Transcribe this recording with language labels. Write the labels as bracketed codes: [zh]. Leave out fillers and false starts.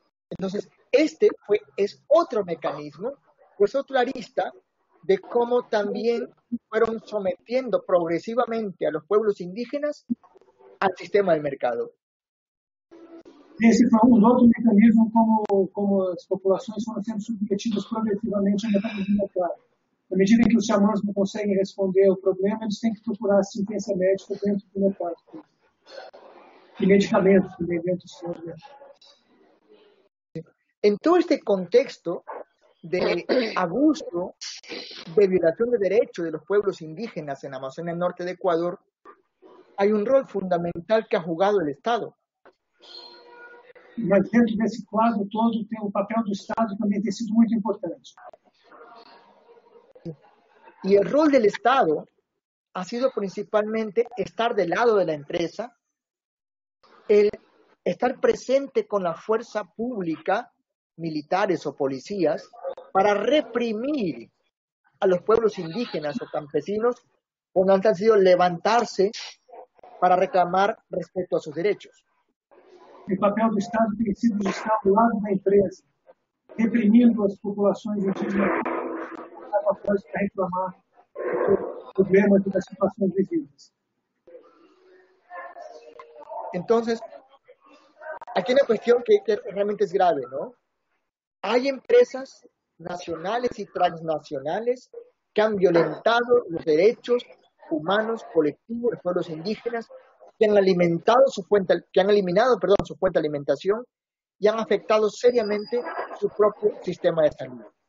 [es] Entonces, es otro mecanismo, pues otra arista de cómo también fueron sometiendo progresivamente a los pueblos indígenas al sistema del mercado. [pt] Esse foi outro mecanismo como as populações foram sendo submetidas progressivamente ao mecanismo do mercado. À medida que os xamãs não conseguem responder ao problema, eles têm que procurar assistência médica dentro do mercado. E medicamentos também dentro do mercado. [es] En todo este contexto de abuso, de violación de derechos de los pueblos indígenas en Amazonia Norte de Ecuador, hay un rol fundamental que ha jugado el Estado. [pt] Mas dentro desse quadro todo, o papel do Estado também tem sido muito importante. [es] Y el rol del Estado ha sido principalmente estar del lado de la empresa, el estar presente con la fuerza pública, militares o policías, para reprimir a los pueblos indígenas o campesinos cuando han decidido levantarse para reclamar respecto a sus derechos. [pt] O papel do Estado tem sido de estar do lado da empresa, reprimindo as populações indígenas para reclamar dos problemas e das situações vividas. [es] Entonces, aquí hay una cuestión que realmente es grave, ¿no? Hay empresas nacionales y transnacionales que han violentado los derechos humanos colectivos de los pueblos indígenas, que han eliminado su fuente de alimentación y han afectado seriamente su propio sistema de salud.